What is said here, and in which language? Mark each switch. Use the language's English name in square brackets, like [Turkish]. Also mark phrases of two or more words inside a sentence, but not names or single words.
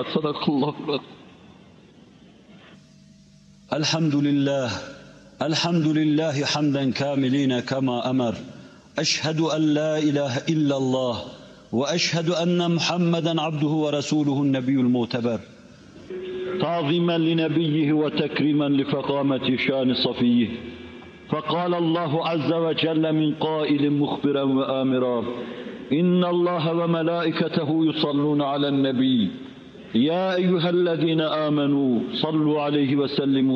[Arabic] Sadakallahu. Elhamdülillah. الحمد لله حمدا كاملين كما أمر. أشهد أن لا إله إلا الله و أشهد أن محمدا عبده و رسوله النبي المعتبر. تعظيما لنبيه وتكريما لفخامة شان صفيه فقال الله عز وجل من قائل مخبرا وآمرا إن الله وملائكته يصلون على النبي يا أيها الذين آمنوا صلوا عليه وسلموا